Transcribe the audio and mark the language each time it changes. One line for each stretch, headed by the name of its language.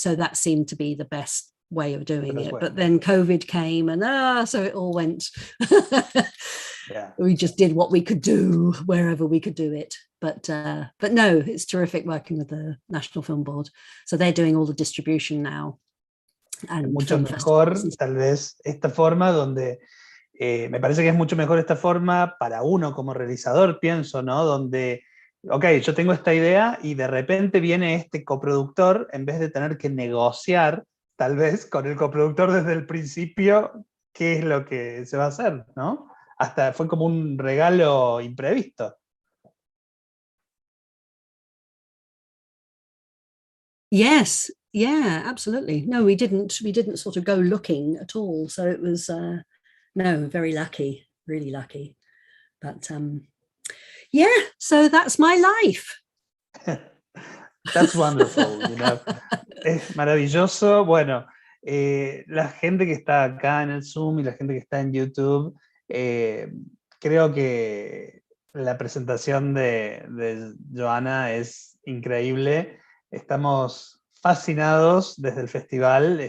English: So that seemed to be the best way of doing it. But then COVID came and so it all went. Yeah. We just did what we could do wherever we could do it. But no, it's terrific working with the National Film Board. So they're doing all the distribution now. And
Spanish: mucho mejor, tal vez, esta forma donde me parece que es mucho mejor esta forma para uno como realizador, pienso, ¿no? Donde ok, yo tengo esta idea y de repente viene este coproductor, en vez de tener que negociar, tal vez, con el coproductor desde el principio, qué es lo que se va a hacer, ¿no? Hasta fue como un regalo imprevisto.
English: Yes, yeah, absolutely. No, we didn't sort of go looking at all. So it was, no, very lucky, really lucky. But yeah, so that's my life. That's wonderful, you know.
Spanish: Es maravilloso. Bueno, la gente que está acá en el Zoom y la gente que está en YouTube, creo que la presentación de Joanna es increíble. Estamos fascinados desde el festival.